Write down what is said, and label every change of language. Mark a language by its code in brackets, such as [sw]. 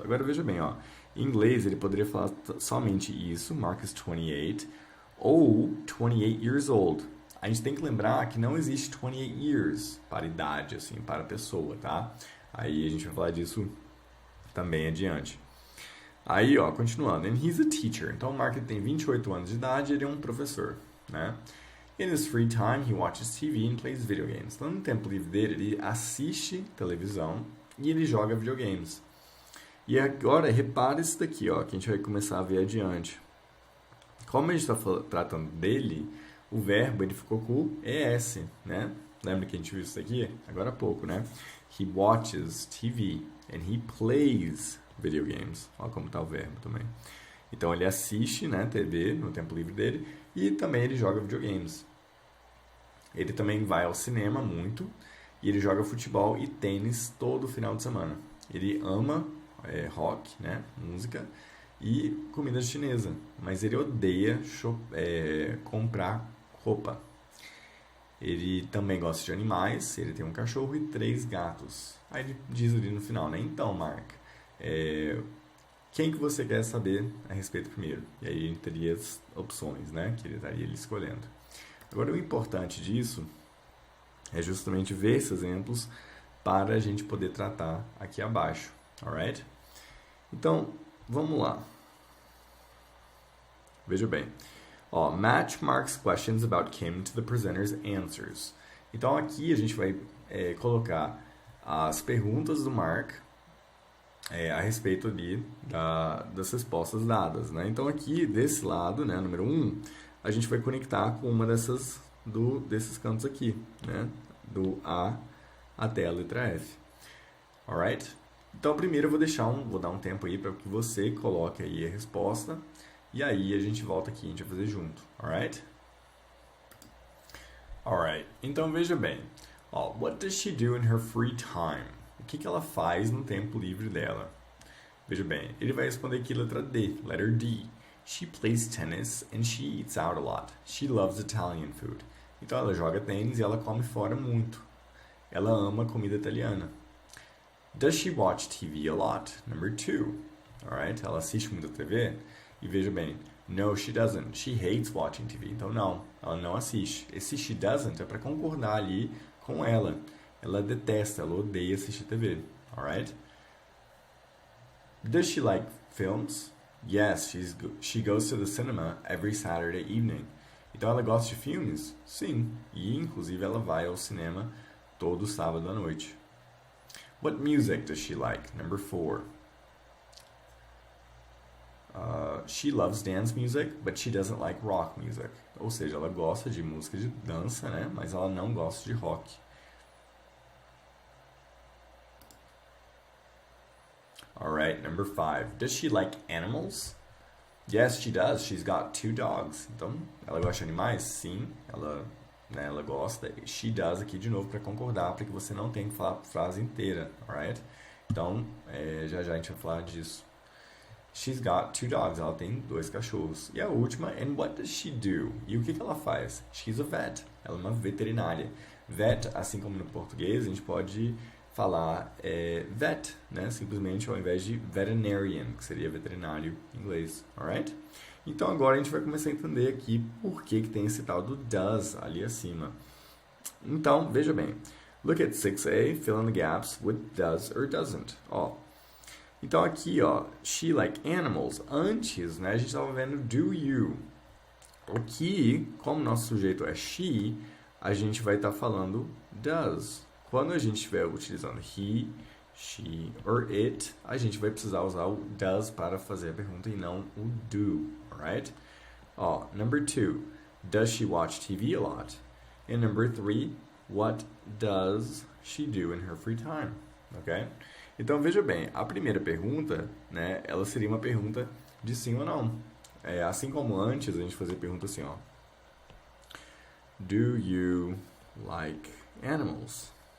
[pt] Agora veja bem, ó, em inglês ele poderia falar somente isso, [en] Mark is 28, [pt] ou [en] 28 years old. [pt] A gente tem que lembrar que não existe [en] 28 years [pt] para idade, assim, para pessoa, tá? Aí a gente vai falar disso também adiante. Aí, ó, continuando. [en] And he's a teacher. [pt] Então o Mark tem 28 anos de idade e ele é um professor, né? [en] In his free time, he watches TV and plays video games. [pt] Então, no tempo livre dele, ele assiste televisão e ele joga videogames. E agora, repara isso daqui, ó, que a gente vai começar a ver adiante. Como a gente está tratando dele, o verbo ele ficou com o ES, né? Lembra que a gente viu isso daqui? Agora há pouco, né? [en] He watches TV and he plays video games. [pt] Olha como está o verbo também. Então, ele assiste, né, TV no tempo livre dele e também ele joga videogames. Ele também vai ao cinema muito e ele joga futebol e tênis todo final de semana. Ele ama rock, né, música e comida chinesa, mas ele odeia comprar roupa. Ele também gosta de animais, ele tem um cachorro e 3 gatos. Aí ele diz ali no final, né, então, Mark, quem que você quer saber a respeito primeiro? E aí ele teria as opções, né, que ele estaria escolhendo. Agora, o importante disso é justamente ver esses exemplos para a gente poder tratar aqui abaixo, alright? Então, vamos lá. Veja bem. [en] Ó, match Mark's questions about Kim to the presenter's answers. [pt] Então, aqui a gente vai colocar as perguntas do Mark a respeito ali das respostas dadas, né? Então, aqui, desse lado, né, número 1, a gente vai conectar com uma desses cantos aqui, né? Do A até a letra F. Alright? Então, primeiro eu vou dar um tempo aí para que você coloque aí a resposta. E aí a gente volta aqui e a gente vai fazer junto. [en] Alright? [pt] Alright. Então, veja bem. [en] Ó, what does she do in her free time? [pt] O que ela faz no tempo livre dela? Veja bem, ele vai responder aqui letra D, [en] letter D. She plays tennis and she eats out a lot. She loves Italian food. [pt] Então ela joga tênis e ela come fora muito. Ela ama comida italiana. [en] Does she watch TV a lot? Number 2. Alright? [pt] Ela assiste muita TV? E veja bem, [en] no, she doesn't. She hates watching TV. [pt] Então não, ela não assiste. Esse [en] she doesn't [pt] é para concordar ali com ela. Ela detesta, ela odeia assistir TV. [en] Alright? Does she like films? Yes, she goes to the cinema every Saturday evening. [pt] Então ela gosta de filmes? Sim. E inclusive ela vai ao cinema todo sábado à noite. [en] What music does she like? Number 4. She loves dance music, but she doesn't like rock music. [pt] Ou seja, ela gosta de música de dança, né? Mas ela não gosta de rock. [en] Alright, number 5. Does she like animals? Yes, she does. She's got 2 dogs. [pt] Então, ela gosta de animais? Sim, ela gosta. [en] She does [pt] aqui de novo para concordar, para que você não tenha que falar a frase inteira, alright? Então, já a gente vai falar disso. [en] She's got two dogs. [pt] Ela tem dois cachorros. E a última, [en] and what does she do? [pt] E o que ela faz? [en] She's a vet. [pt] Ela é uma veterinária. Vet, assim como no português, a gente pode falar vet, né? Simplesmente ao invés de veterinarian, que seria veterinário em inglês, alright? Então agora a gente vai começar a entender aqui por que tem esse tal do does ali acima. Então, veja bem. [en] Look at 6a, fill in the gaps with does or doesn't. [pt] Ó, então aqui, ó, [en] she like animals. [pt] Antes, né, a gente estava vendo [en] do you. [pt] Aqui, como nosso sujeito é she, a gente vai estar falando does. Quando a gente estiver utilizando [en] he, she or it, [pt] a gente vai precisar usar o does para fazer a pergunta e não o do, alright? [en] Ó, number 2, does she watch TV a lot? And number 3, what does she do in her free time? Ok? [pt] Então, veja bem, a primeira pergunta, né, ela seria uma pergunta de sim ou não. Assim como antes, a gente fazia pergunta assim, ó. [en] Do you like animals?